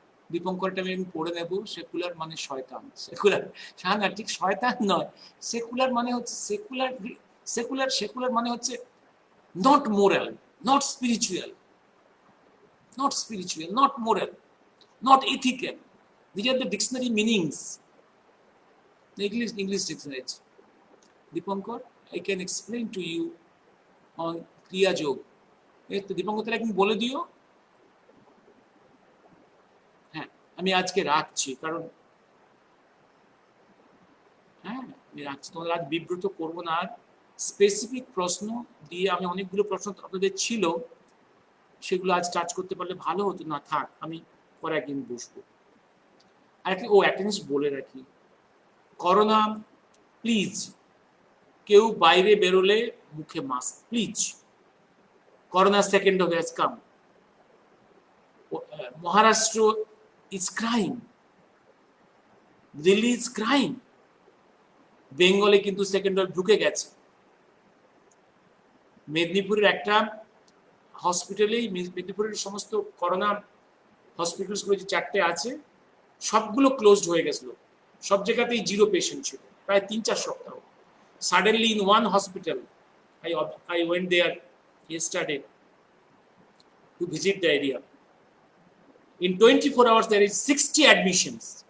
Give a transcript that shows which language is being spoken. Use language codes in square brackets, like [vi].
[bn] দীপঙ্করটা আমি পড়ে নেব। সেকুলার মানে শয়তান, সেকুলার না, ঠিক শয়তান নয়। সেকুলার মানে হচ্ছে সেকুলার মানে হচ্ছে [en] Not moral, not spiritual, not moral, not ethical. These are the dictionary meanings, the English dictionary. Dipankar, I can explain to you on Kriya Yoga. [bn] তো দীপঙ্কর তাহলে একদিন বলে দিও। হ্যাঁ, আমি আজকে রাখছি, কারণ হ্যাঁ আমি রাখছি, তোমাদের আজ বিব্রত করবো না। আর স্পেসিফিক প্রশ্ন দিয়ে, আমি অনেকগুলো প্রশ্ন আপনাদের ছিল, সেগুলো আজ টাচ করতে পারলে ভালো হতো। না থাক, আমি পরে একদিন বসবো। আর একটা জিনিস বলে রাখি, করোনা, প্লিজ কেউ বাইরে বেরোলে মুখে mask, please. [en] Corona second wave has come. Maharashtra is crying, Delhi is crying, [bn] বেঙ্গলে কিন্তু সেকেন্ড ওয়েভ ঢুকে গেছে। মেদিনীপুরের একটা হসপিটালেই, মেদিনীপুরের সমস্ত করোনা হসপিটালসগুলো যে 4টে আছে, সবগুলো ক্লোজড হয়ে গেছিল, সব জায়গাতেই 0 পেশেন্ট ছিল প্রায় 3-4 সপ্তাহ। [en] Suddenly in one hospital, I went there yesterday to visit the area. In 24 hours, there is 60 admissions.